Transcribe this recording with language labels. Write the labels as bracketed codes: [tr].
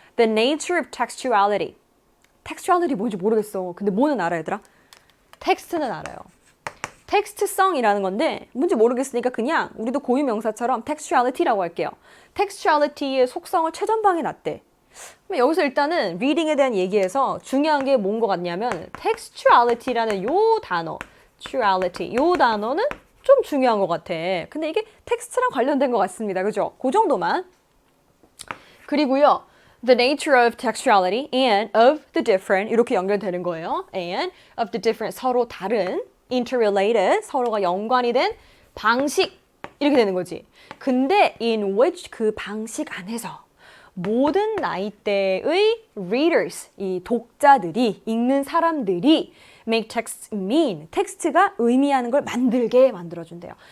[en] The nature of textuality. [ko] textuality 뭔지 모르겠어. 근데 뭐는 알아 얘들아? 텍스트는 알아요. 텍스트성이라는 건데 뭔지 모르겠으니까 그냥 우리도 고유명사처럼 textuality라고 할게요. textuality의 속성을 최전방에 놨대. 여기서 일단은 reading에 대한 얘기에서 중요한 게 뭔 것 같냐면 textuality라는 요 단어, textuality, 요 단어는 좀 중요한 것 같아. 근데 이게 텍스트랑 관련된 것 같습니다. 그죠? 그 정도만. 그리고요. [en] The nature of textuality and of the different [ko] 이렇게 연결되는 거예요. [en] And of the different [ko] 서로 다른 interrelated 서로가 연관이 된 방식 이렇게 되는 거지. 근데 in which 그 방식 안에서 모든 나이대의 readers, 이 독자들이, 읽는 사람들이 [en] make text mean, [ko] 텍스트가 의미하는 걸 만들게 만들어준대요.